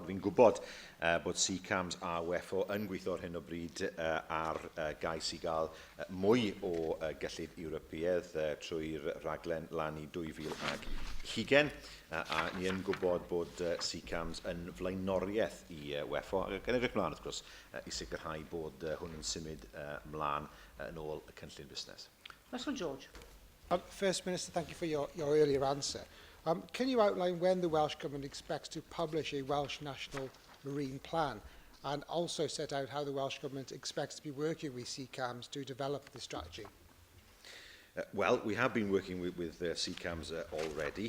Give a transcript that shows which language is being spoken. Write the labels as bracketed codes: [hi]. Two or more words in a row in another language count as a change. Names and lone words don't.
[cy] Fi'n gwybod bod CCAMS a WEFO yn gweithio ar hyn o bryd ar gais i gael mwy o gyllid Ewropeaidd trwy'r rhaglen lan i 2020. A ni yn gwybod bod CCAMS yn flaenoriaeth i WEFO ac yn edrych mlaen wrth gwrs i sicrhau bod hwn yn symud mlaen yn ôl y cynllun busnes. Russell George. [en] First Minister, thank you for your earlier answer. Can you outline when the Welsh Government expects to publish a Welsh National Marine Plan, and also set out how the Welsh Government expects to be working with CCAMS to develop the strategy? Well, we have been working with CCAMS already.